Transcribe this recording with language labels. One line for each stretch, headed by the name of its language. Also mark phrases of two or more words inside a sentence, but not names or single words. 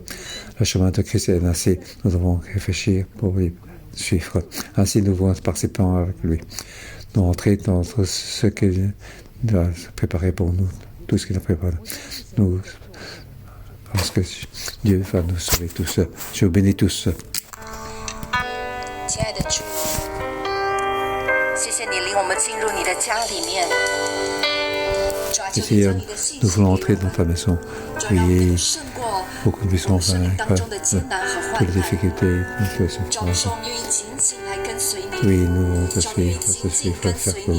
French: Le chemin de Christ est ainsi, nous devons réfléchir pour lui suivre. Ainsi, nous devons participer avec lui. Nous entrer dans ce qu'il a préparé pour nous, tout ce qu'il a préparé. Nous, parce que Dieu va nous sauver tous. Je vous bénis tous.
Chinese: 亲爱的主，谢谢你领我们进入你的家里面。
French: Seigneur, nous voulons entrer dans ta maison. Oui, pour que nous puissions vaincre toutes les difficultés que ce soit. Oui, nous voulons te suivre fermement.